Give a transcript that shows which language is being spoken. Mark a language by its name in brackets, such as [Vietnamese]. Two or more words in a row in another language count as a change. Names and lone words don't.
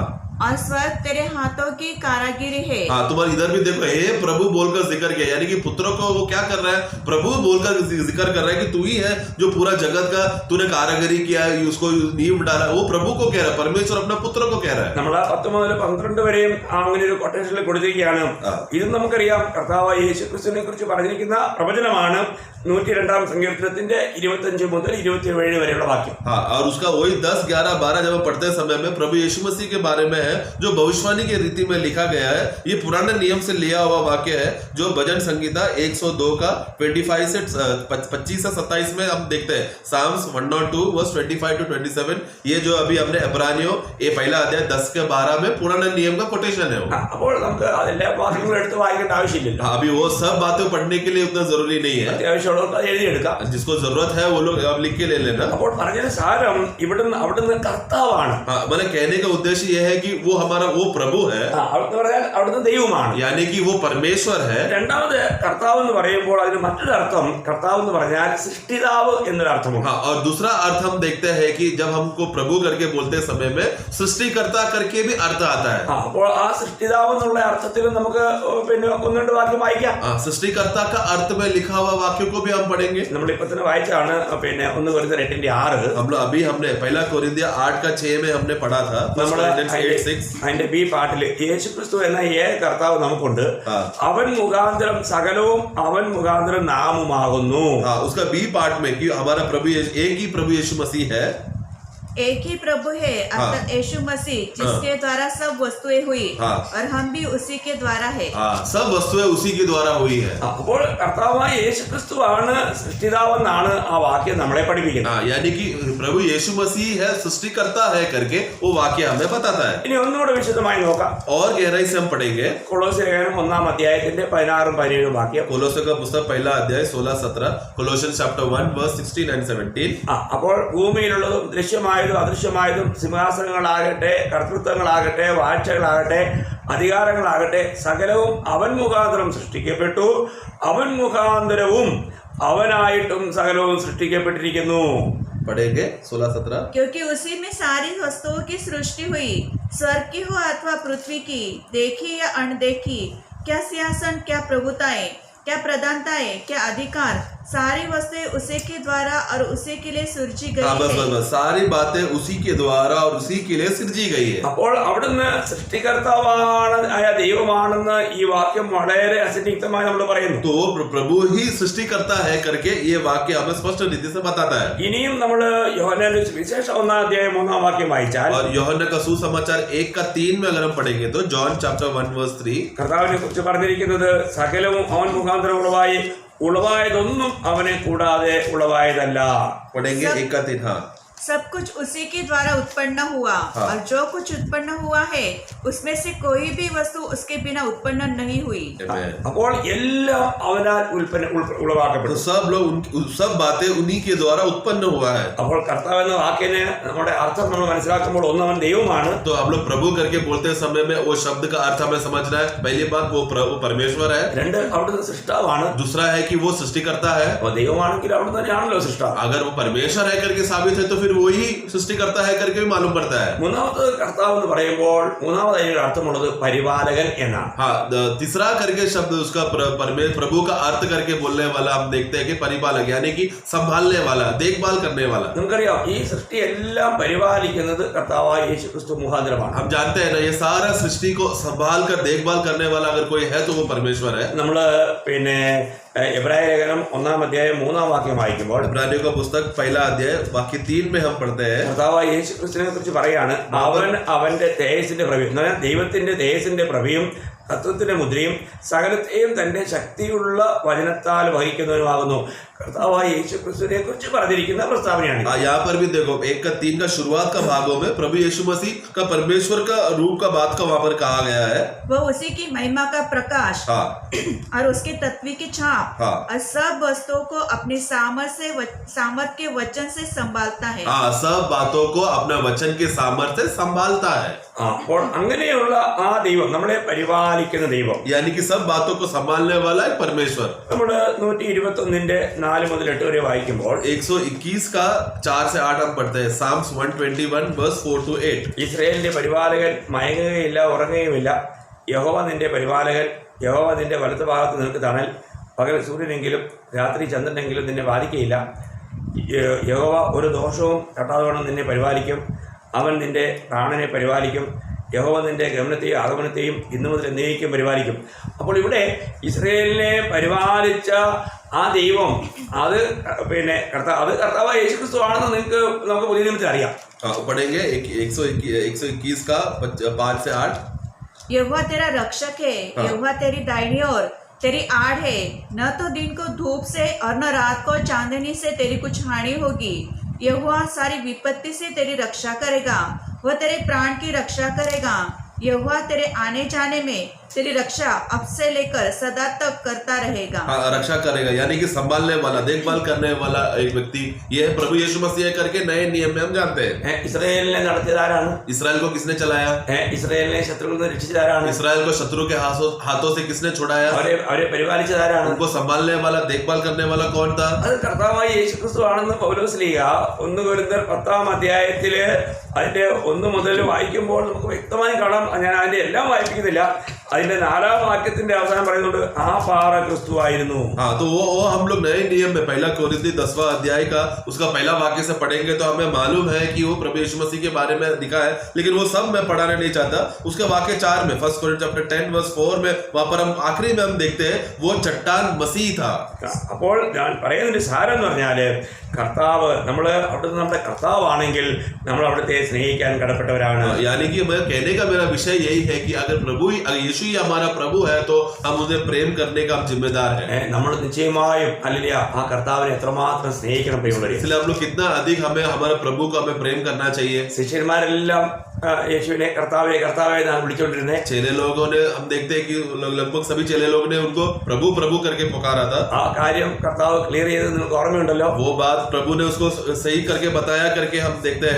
[Hindi] और स्वर्ग तेरे हाथों की कारागिरी है। हाँ, तुम्हारे इधर भी देखो हे प्रभु बोलकर जिक्र किया, यानी कि पुत्रों को वो क्या कर रहा है, प्रभु बोलकर जिक्र कर रहा है कि तू ही है जो पूरा जगत का तूने कारागिरी किया है, उसको नींव डाला, वो प्रभु को कह रहा है, परमेश्वर अपना पुत्र को कह रहा है। [Malayalam] നമ്മൾ 10 മുതൽ 12 വരെയും അങ്ങനെ ഒരു കൊട്ടേഷനിൽ കൊടുത്തിരിക്കുകയാണ്. ഇത് നമുക്കറിയാം കർത്താവായ യേശുക്രിസ്തുവിനെ കുറിച്ച് പറഞ്ഞിരിക്കുന്ന പ്രവചനമാണ് 102-ാം സങ്കീർത്തനത്തിന്റെ 25 മുതൽ 27 വരെയുള്ള വാക്യം. [Hindi] हाँ, और उसका वही 10, 11, 12 जब हम पढ़ते समय में प्रभु यीशु मसीह के बारे में है जो भविष्यवाणी के रीति में लिखा गया है। ये पुराने नियम से लिया हुआ वाक्य है जो भजन संगीता 102 का 25 से 27 में हम देखते हैं। [English] Psalms 102 verse 25 to 27, [Hindi] ये जो अभी हमने इब्रानियों ये पहला अध्याय 10 के 12 में पुराने नियम का कोटेशन है वो। [Malayalam] അപ്പോൾ നമുക്ക് അതെല്ലാ വാക്യങ്ങളും എടുത്ത് വായിക്കേണ്ട ആവശ്യമില്ല. [Hindi] हाँ, अभी वो सब बातें पढ़ने के लिए उतना जरूरी नहीं है, [Malayalam] അത്യാവശ്യമുള്ളവർക്ക് അത് എഴുതിയെടുക്കാം. [Hindi] जिसको जरूरत है वो लोग आप लिख के ले लेना। [Malayalam] അപ്പോൾ പറഞ്ഞ സാരം ഇവിടുന്ന് അവിടുന്ന് കർത്താവാണ്. [Hindi] हाँ, मैंने कहने का उद्देश्य यह है कि वो हमारा वो प्रभु है, [Malayalam] അവിടുന്ന് പറഞ്ഞാൽ അവിടുന്ന് ദൈവമാണ്. [Hindi] यानी कि वो परमेश्वर है। [Malayalam] രണ്ടാമത് കർത്താവ് എന്ന് പറയുമ്പോൾ അതിന് മറ്റൊരു അർത്ഥം, കർത്താവ് എന്ന് പറഞ്ഞാൽ സൃഷ്ടിതാവ് എന്നൊരു അർത്ഥമുണ്ട്. [Hindi] हाँ, और दूसरा अर्थ हम देखते हैं कि जब हमको प्रभु करके बोलते समय में सृष्टिकर्ता करके भी अर्थ आता है। [Malayalam] അപ്പോൾ ആ സൃഷ്ടിതാവ് എന്നുള്ള അർത്ഥത്തിൽ നമുക്ക് പിന്നെ 1-2 വാക്യം വായിക്കാം. [Hindi] हाँ, सृष्टिकर्ता का अर्थ में लिखा हुआ वाक्य को भी हम पढ़ेंगे। [Malayalam] നമ്മൾ ഇപ്പൊ തന്നെ വായിച്ചാണ് പിന്നെ 1 കൊരിന്ത്യർ 8-6. [Hindi] हम लोग अभी हमने पहला कोरिन्थियर 8 का 6 में हमने पढ़ा था। [Malayalam] നമ്മൾ 8:6 അതിന്റെ ബി പാട്ടില് യേശുക്രിസ്തു എന്ന ഏക കർത്താവ് നമുക്കുണ്ട്, [Hindi] हाँ। [Malayalam] അവൻ മുഖാന്തരം സകലവും അവൻ മുഖാന്തരം നാമുമാകുന്നു. [Hindi] हाँ, उसका [English] B part [Hindi] में कि हमारा प्रभु एक ही प्रभु यीशु मसीह है, एक ही प्रभु है अर्थात यीशु मसीह, जिसके द्वारा सब वस्तुएं हुई हाँ। और हम भी उसी के द्वारा है। हाँ, सब वस्तुएं उसी के द्वारा हुई है। [Malayalam] അപ്പോൾ കർത്താവായ യേശുക്രിസ്തുവാണ് സൃഷ്ടിതാവെന്നാണ് ആ വാക്യം നമ്മളെ പഠിപ്പിക്കുന്നത്. [Hindi] हाँ, यानी कि प्रभु यीशु मसीह है सृष्टिकर्ता है करके वो वाक्य हमें बताता है। [Malayalam] ഇനി ഒന്നുകൂടെ വിശദമായി നോക്കാം. [Hindi] और गहराई से हम पढ़ेंगे [Malayalam] കൊളോസ്യ ലേഖനം 1-ാം അധ്യായത്തിന്റെ 16-17 വാക്യം. [Hindi] कोलोसे का पुस्तक पहला अध्याय 16-17, [English] Colossians chapter 1 verse 16 and 17. [Malayalam] അപ്പോൾ ഭൂമിയിലുള്ളതും ദൃശ്യമായതും അദൃശ്യമായതും സിംഹാസനങ്ങളാകട്ടെ, കർത്തൃത്വങ്ങളാകട്ടെ, വാഴ്ചകളാകട്ടെ, അധികാരങ്ങളാകട്ടെ, സകലവും അവൻ മുഖാന്തരം സൃഷ്ടിക്കപ്പെട്ടു, അവൻ മുഖാന്തരവും അവനായിട്ടും സകലവും സൃഷ്ടിക്കപ്പെട്ടിരിക്കുന്നു. [Hindi] पढ़ेंगे 16-17। क्योंकि उसी में सारी वस्तुओं की सृष्टि हुई, स्वर्ग की हो अथवा पृथ्वी की, देखी या अनदेखी, क्या सिंहासन, क्या प्रभुताएं, क्या प्रधानताएं, क्या अधिकार, सारी वस्तुएं उसी के द्वारा और उसी के लिए सृजी गई हाँ, बस है। बस बस सारी बातें उसी के द्वारा और उसी के लिए सृजी गई है। [Malayalam] അപ്പോൾ അവിടുന്ന് സൃഷ്ടികർത്താവാണ് ആയ ദൈവമാണെന്ന് ഈ വാക്യം വളരെ അസന്നിഗ്ധമായി നമ്മൾ പറയുന്നു. [Hindi] तो प्रभु ही सृष्टिकर्ता है करके ये वाक्य हमें स्पष्ट रीति से बताता है। [Malayalam] ഇനിയും നമ്മൾ യോഹന്നാന്റെ സുവിശേഷം 1-ാം അധ്യായം 3-ാം വാക്യം വായിച്ചാൽ [Hindi] और യോഹന്ന का सुसमाचार 1 का 3 में अगर हम पढ़ेंगे तो [English] John chapter 1 verse 3, [Malayalam] കർത്താവിനെ കുറിച്ച് പറഞ്ഞിരിക്കുന്നത് സകലവും അവൻ മുഖാന്തരം ഉളവായി, ഉളവായതൊന്നും അവനെ കൂടാതെ ഉളവായതല്ല. [Hindi] पढ़ेंगे 1 का 3। हाँ, सब कुछ उसी के द्वारा उत्पन्न हुआ हाँ। और जो कुछ उत्पन्न हुआ है उसमें से कोई भी वस्तु उसके बिना उत्पन्न नहीं हुई। Amen। [Malayalam] അപ്പോൾ എല്ലാം അവനാൽ [Hindi] तो [Malayalam] ഉളവാക്കപ്പെട്ടു. [Hindi] सब लोग सब बातें उन्हीं के द्वारा उत्पन्न हुआ है। [Malayalam] അപ്പോൾ കർത്താവ് എന്ന വാക്കിന് നമ്മുടെ അർത്ഥം നമ്മൾ മനസ്സിലാക്കുമ്പോൾ ഒന്ന് അവൻ ദൈവമാണ്, [Hindi] तो हम लोग प्रभु करके बोलते समय में वो शब्द का अर्थ हमें समझना है। पहली बात वो परमेश्वर है, [Malayalam] 2 അവിടുന്ന് സൃഷ്ടാവാണ്. [Hindi] दूसरा है कि वो सृष्टिकर्ता है। [Malayalam] അപ്പോൾ ദൈവമാണെങ്കിൽ അവിടെ തന്നെയാണല്ലോ സൃഷ്ടാവ്. [Hindi] अगर वो परमेश्वर है करके साबित है तो फिर फिर वही सृष्टिकर्ता है करके भी मालूम पड़ता है। [Malayalam] മൂന്നാമത് കർത്താവ് എന്ന് പറയുമ്പോൾ മൂന്നാമത് അതിനൊരു അർത്ഥമുള്ളത് പരിപാലകൻ എന്നാണ്. [Hindi] हाँ, तीसरा करके शब्द उसका प्रभु का अर्थ करके बोलने वाला हम देखते हैं कि परिपालक यानी कि संभालने वाला, देखभाल करने वाला। [Malayalam] നമുക്കറിയാം ഈ സൃഷ്ടി എല്ലാം പരിപാലിക്കുന്നത് കർത്താവായ യേശു ക്രിസ്തു മുഖാന്തരമാണ്. [Hindi] हम जानते हैं ना, ये सारा सृष्टि को संभाल कर देखभाल करने वाला अगर कोई है तो वो परमेश्वर है। [Malayalam] നമ്മള് പിന്നെ എബ്രായ ലേഖനം 1-ാം അധ്യായം 3-ാം വാക്യം വായിക്കുമ്പോൾ [Hindi] इब्रानियों का पुस्तक 1 अध्याय वाक्य 3 में हम पढ़ते हैं, [Malayalam] കർത്താവായ യേശു ക്രിസ്തുവിനെ കുറിച്ച് പറയാണ്, അവൻ അവന്റെ തേജസ്സിന്റെ പ്രഭയും, എന്ന് പറഞ്ഞാൽ ദൈവത്തിന്റെ തേജസ്സിന്റെ പ്രഭയും തത്വത്തിന്റെ മുദ്രയും സകലത്തെയും തന്റെ ശക്തിയുള്ള വചനത്താൽ വഹിക്കുന്നവനുമാകുന്നു. കർത്താവായ യേശു ക്രിസ്തുവിനെ കുറിച്ച് പറഞ്ഞിരിക്കുന്ന പ്രസ്താവനയാണ്. [Hindi] यहाँ पर भी देखो 1:3 का शुरुआत का भागों में प्रभु यीशु मसीह का परमेश्वर का रूप का बात का वहां पर कहा गया है। वो उसी की महिमा का प्रकाश हाँ, और उसके तत्व की छाप हाँ। और सब वस्तुओं को अपने सामर्थ के वचन से संभालता है। हाँ, सब बातों को अपना वचन के सामर्थ्य से संभालता है। [Malayalam] അപ്പോൾ അങ്ങനെയുള്ള ആ ദൈവം, നമ്മളെ പരിപാലിക്കുന്ന ദൈവം, [Hindi] यानी कि सब बातों को संभालने वाला है परमेश्वर। [Malayalam] നമ്മൾ 121-ന്റെ 4 മുതൽ 8 വരെ വായിക്കുമ്പോൾ [Hindi] 121 का 4 से 8 हम पढ़ते हैं, [English] Psalms 121 verse 4 to 8। [Malayalam] ഇസ്രായേലിന്റെ പരിപാലകൻ മയങ്ങുകയില്ല, ഉറങ്ങുകയുമില്ല. യഹോവ നിന്റെ പരിപാലകൻ, യഹോവ നിന്റെ വലത്ത് ഭാഗത്ത് നിനക്ക് തണൽ. പകൽ സൂര്യനെങ്കിലും രാത്രി ചന്ദ്രനെങ്കിലും നിന്നെ ബാധിക്കയില്ല. യഹോവ ഒരു ദോഷവും തട്ടാതെ നിന്നെ പരിപാലിക്കും. അവൻ നിന്റെ പ്രാണനെ പരിപാലിക്കും. യഹോവ നിന്റെ ഗമനത്തെയും ആഗമനത്തെയും ഇന്നു മുതൽ എന്നേക്കും പരിപാലിക്കും. അപ്പോൾ ഇവിടെ ഇസ്രായേലിനെ പരിപാലിച്ച ആ ദൈവം അത് പിന്നെ കർത്താവ് യേശുക്രിസ്തു ആണെന്ന് നമുക്ക് പുതിയ നിയമത്തിൽ അറിയാം. [Hindi] पढ़ेंगे 121 का 5 से 8। यहोवा तेरा रक्षक है, यहोवा तेरी दाहिनी ओर तेरी आड़ है। न तो दिन को धूप से और न रात को चांदनी से तेरी कुछ हानि होगी। यहोवा सारी विपत्ति से तेरी रक्षा करेगा, वह तेरे प्राण की रक्षा करेगा। यहोवा तेरे आने जाने में तेरी रक्षा अब से लेकर सदा तक करता रहेगा। हाँ, रक्षा करेगा यानी कि संभालने वाला, देखभाल करने वाला एक व्यक्ति, ये है प्रभु यीशु मसीह करके नए नियम में हम जानते हैं। [Malayalam] ഇസ്രായേലിനെ നടത്തിയതാരാണ്? [Hindi] इसराइल को किसने चलाया? [Malayalam] ഇസ്രായേലിനെ ശത്രുക്കളിൽ നിന്ന് രക്ഷിച്ചതാരാണ്? [Hindi] इसराइल को शत्रु के हाथों से किसने छुड़ाया? [Malayalam] അവരെ പരിപാലിച്ചതാരാണ്? [Hindi] उनको संभालने वाला, देखभाल करने वाला कौन था? [Malayalam] അത് കർത്താവായ യേശുക്രിസ്തു ആണെന്ന് പൗലോസ്ലീഹ 1 കൊരിന്ത്യർ 10-ാം അധ്യായത്തില് അതിന്റെ 1 മുതൽ വായിക്കുമ്പോൾ നമുക്ക് വ്യക്തമായി കാണാം. ഞാൻ അതിന്റെ എല്ലാം വായിപ്പിക്കുന്നില്ല. അതിന്റെ 4-ാം വാക്യത്തിന്റെ അവസാനം പറയുന്നുണ്ട്, ആ പാറ ക്രിസ്തു ആയിരുന്നു. [Hindi] हाँ, तो वो हम लोग नए नियम में 1 कोरिन्थी 10वां अध्याय का उसका पहला वाक्य से पढ़ेंगे तो हमें मालूम है कि वो प्रभु यीशु मसीह के बारे में लिखा है, लेकिन वो सब मैं पढ़ाना नहीं चाहता। उसके वाक्य 4 में [English] 1 Corinth chapter 10 verse 4 [Hindi] में वहां पर हम आखिरी में हम देखते हैं वो चट्टान मसीह था। [Malayalam] അപ്പോൾ ഞാൻ പറയുന്നതിന്റെ സാരം എന്ന് പറഞ്ഞാല് കർത്താവ്, നമ്മള് അവിടുത്തെ നമ്മുടെ കർത്താവാണെങ്കിൽ നമ്മൾ അവിടുത്തെ സ്നേഹിക്കാൻ കടപ്പെട്ടവരാണ്. [Hindi] यानी कि मैं कहने का मेरा विषय यही है कि अगर यीशु ही हमारा प्रभु है तो हम उसे प्रेम करने का हम जिम्मेदार हैं। [Malayalam] നമ്മൾ നിശ്ചയമായും അല്ലെ ആ കർത്താവിനെ എത്രമാത്രം സ്നേഹിക്കണം പ്രിയമുള്ളവരെ. [Hindi] इसलिए हम लोग कितना अधिक हमें हमारे प्रभु को हमें प्रेम करना चाहिए। [Malayalam] ശിഷ്യന്മാരെല്ലാം യേശുവിനെ കർത്താവെ കർത്താവെ എന്നാണ് വിളിച്ചോണ്ടിരുന്നത്. [Hindi] चेले लोगों ने, हम देखते हैं कि लगभग सभी चेले लोग ने उनको प्रभु प्रभु करके पुकारा था। [Malayalam] ആ കാര്യം കർത്താവ് ക്ലിയർ ചെയ്തത് നിങ്ങൾക്ക് ഓർമ്മയുണ്ടല്ലോ. [Hindi] वो बात प्रभु ने उसको सही करके बताया करके हम देखते हैं।